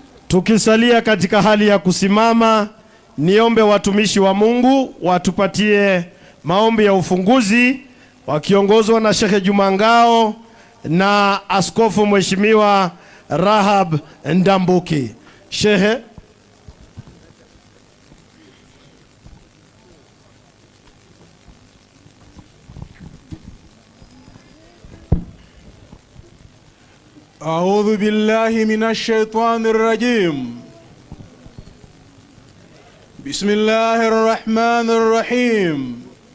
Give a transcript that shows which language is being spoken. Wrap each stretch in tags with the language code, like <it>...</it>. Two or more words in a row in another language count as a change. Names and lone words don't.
<sw>Tukisalia katika hali ya kusimama, niombe watumishi wa Mungu watupatie maombi ya ufunguzi wakiongozwa na Sheikh Juma Ngao na Askofu Mheshimiwa Rahab Ndambuki. Sheikh.</sw> <ar>أعوذ بالله من الشيطان الرجيم. بسم الله الرحمن الرحيم.</ar>